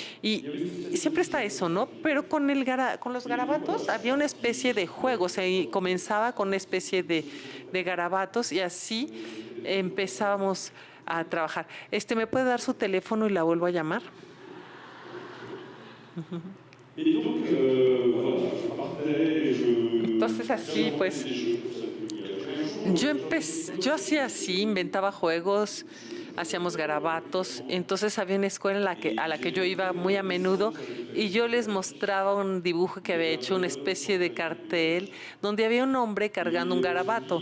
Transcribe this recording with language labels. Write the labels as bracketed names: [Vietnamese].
[Spanish] Y siempre está eso, ¿no? Pero con los garabatos había una especie de juego. O sea, comenzaba con una especie de garabatos y así empezábamos a trabajar. ¿Me puede dar su teléfono y la vuelvo a llamar? [French] Et donc, voilà, je partais, [Spanish] Entonces así, pues, yo hacía así, inventaba juegos, hacíamos garabatos. Entonces había una escuela a la que yo iba muy a menudo y yo les mostraba un dibujo que había hecho, una especie de cartel, donde había un hombre cargando un garabato.